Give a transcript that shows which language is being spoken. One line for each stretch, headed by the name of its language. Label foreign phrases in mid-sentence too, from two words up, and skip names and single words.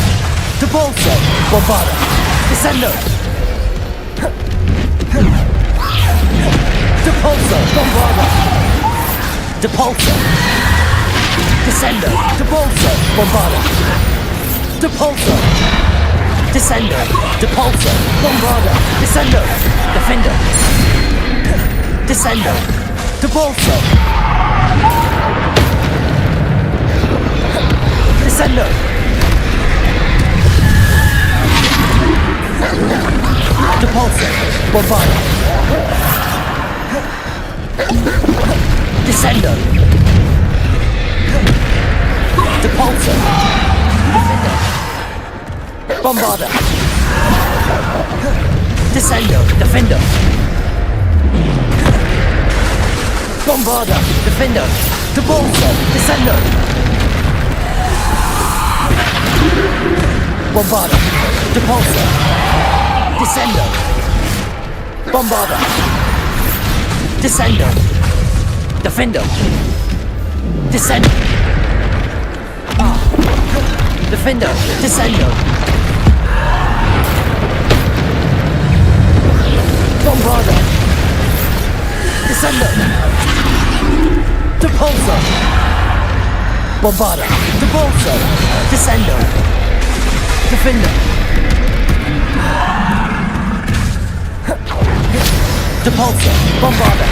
Latin: Depulso. Bombarda. Descendo. Depulso. Bombarda. Depulso. Descendo. Depulso. Bombarda. Depulso. Descendo. Depulso. Bombarda. Descendo. Defender. Descendo. Depulso. Descendo. Depulso. Bombarda. Descendo. Depulso. Bombarda. Descendo. Defender. Bombarda. Defender. Depulso. Descendo. Bombarda. Depulso. Descendo. Bombarda. Descendo. Defender. Descendo. Defender. Descendo. Bombarda. Descendo. Depulso. Bombarda. Depulso. Descendo. Defender! Depulsor! Bombarder!